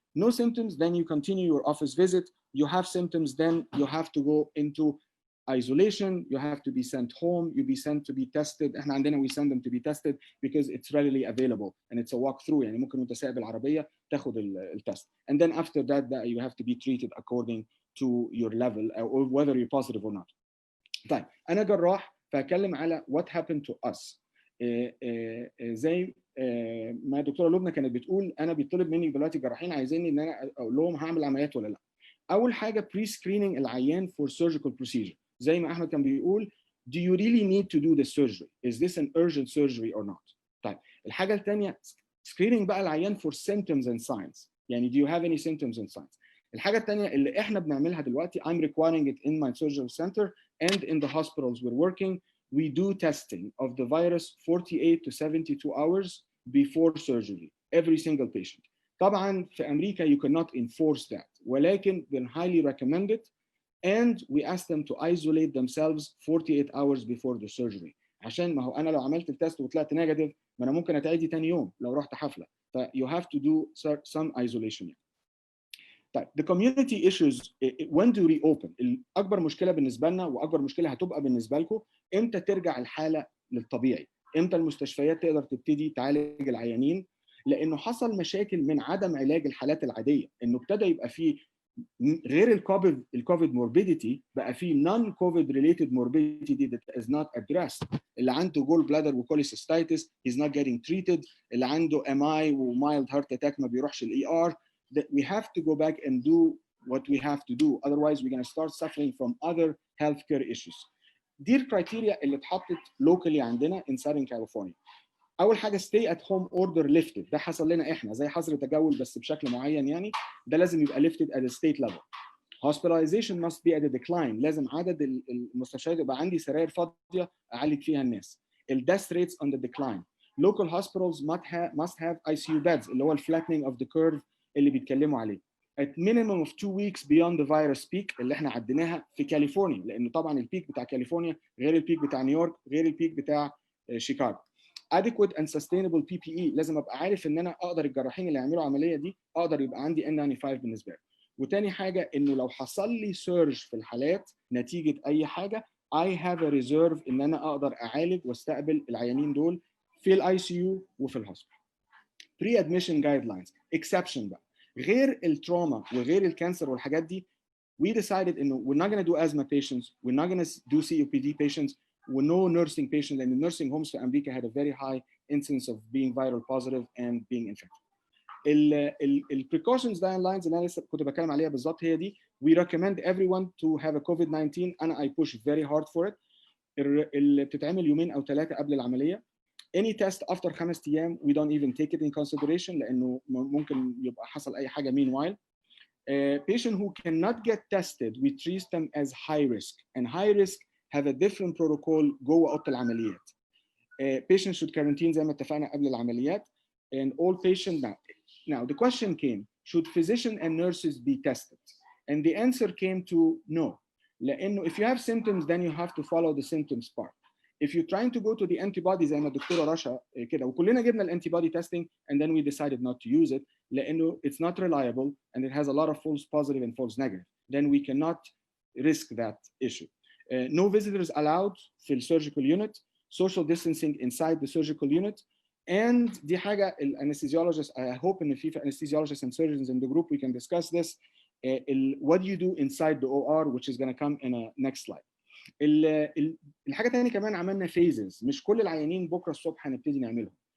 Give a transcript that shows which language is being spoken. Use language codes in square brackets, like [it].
[en] No symptoms, then you continue your office visit. You have symptoms, then you have to go into isolation. You have to be sent home. You be sent to be tested. [ar] احنا عندنا [en] we send them to be tested because it's readily available and it's a walk through. [ar] يعني ممكن وانت سايق بالعربية تاخد التست. [en] And then after that you have to be treated according to your level or whether you're positive or not. [ar] طيب أنا جراح فأتكلم على [en] what happened to us. [ar] زي ما الدكتوره لبنى كانت بتقول انا بيطلب مني دلوقتي جراحين عايزيني ان انا اقول لهم هعمل عمليات ولا لا. اول حاجه بري سكريننج العيان [en] for surgical procedure. [ar] زي ما احمد كان بيقول [en] do you really need to do the surgery? Is this an urgent surgery or not? [ar] طيب الحاجه الثانيه سكريننج بقى العيان [en] for symptoms and signs. يعني do you have any symptoms and signs؟ [ar] الحاجه الثانيه اللي احنا بنعملها دلوقتي [en] I'm requiring it in my surgical center and in the hospitals we're working. We do testing of the virus 48 to 72 hours before surgery, every single patient. [ar] طبعا في أمريكا [en] you cannot enforce that, ولكن we highly recommend it and we ask them to isolate themselves 48 hours before the surgery. [ar] عشان ما هو أنا لو عملت التست وطلعت نيجاتيف ما أنا ممكن أتعدي تاني يوم لو رحت حفلة. [en] ف you have to do some isolation. طيب the community issues when to reopen. [ar] اكبر مشكله بالنسبه لنا واكبر مشكله هتبقى بالنسبه لكم امتى ترجع الحاله للطبيعي، امتى المستشفيات تقدر تبتدي تعالج العيانين، لانه حصل مشاكل من عدم علاج الحالات العاديه، انه ابتدى يبقى فيه غير الكوفيد موربيديتي بقى فيه نون كوفيد ريليتد موربيديتي [en] that is not addressed. [ar] اللي عنده جول بلادر وكوليسيستايتس [en] he's not getting treated، [ar] اللي عنده MI ومايلد هارت اتاك ما بيروحش الاي ار. [en] That we have to go back and do what we have to do. Otherwise, we're going to start suffering from other healthcare issues. [ar] دي الكرايتيريا اللي اتحطت locally عندنا [en] in Southern California. أول حاجة stay at home order lifted. [ar] ده حصل لنا إحنا زي حظر تجول بس بشكل معين يعني. ده لازم يبقى [en] lifted at a state level. Hospitalization must be at a decline. [ar] لازم عدد المستشفيات يبقى عندي سراير فاضية أعالج فيها الناس. [en] death rates on the decline. Local hospitals must have ICU beds اللي هو flattening of the curve [ar] اللي بيتكلموا عليه. [en] At minimum of 2 weeks beyond the virus peak [ar] اللي احنا عديناها في كاليفورنيا، لأنه طبعا البيك بتاع كاليفورنيا غير البيك بتاع نيويورك غير البيك بتاع شيكاغو. [en] Adequate and sustainable PPE. [ar] لازم ابقى عارف ان انا اقدر الجراحين اللي يعملوا عمليه دي اقدر يبقى عندي N95 بالنسبه لي. وتاني حاجه انه لو حصل لي سيرج في الحالات نتيجه اي حاجه [en] I have a reserve [ar] ان انا اقدر اعالج واستقبل العيانين دول في الاي سي يو وفي الهوسبيتال. Pre-admission guidelines exception بقى غير التروما وغير الكانسر والحاجات دي. [en] We decided انه we're not going to do asthma patients, we're not going to do COPD patients, with no nursing patients, and the nursing homes [ar] في أمريكا [en] had a very high incidence of being viral positive and being infected. [ar] البريكوشنز guidelines اللي انا لسه كنت بتكلم عليها بالظبط هي دي. [en] We recommend everyone to have a COVID-19 and I push very hard for it. [ar] اللي بتتعمل يومين او ثلاثه قبل العمليه. [en] Any test after 5 ايام we don't even take it in consideration [ar] لانه ممكن يبقى حصل اي حاجه [en] meanwhile. Patient who cannot get tested we treat them as high risk and high risk have a different protocol [ar] جوه اوضه العمليات. [en] Patients should quarantine [ar] زي ما اتفقنا قبل العمليات [en] and all patients now the question came should physician and nurses be tested and the answer came to no. لانه if you have symptoms then you have to follow the symptoms part. If you're trying to go to the antibody [ar] زي ما الدكتوره رشا كده وكلنا جبنا الانتيبودي [en] testing and then we decided not to use it لانه it's not reliable and it has a lot of false positive and false negative. Then we cannot risk that issue. No visitors allowed في surgical unit. Social distancing inside the surgical unit. And [ar] دي حاجة [en] anesthesiologists, I hope in the anesthesiologists and surgeons in the group we can discuss this. What do you do inside the OR which is going to come in a next slide. [ar] الحاجة الثانية كمان عملنا phases. مش كل العيانين بكرة الصبح هنبتدي نعملهم.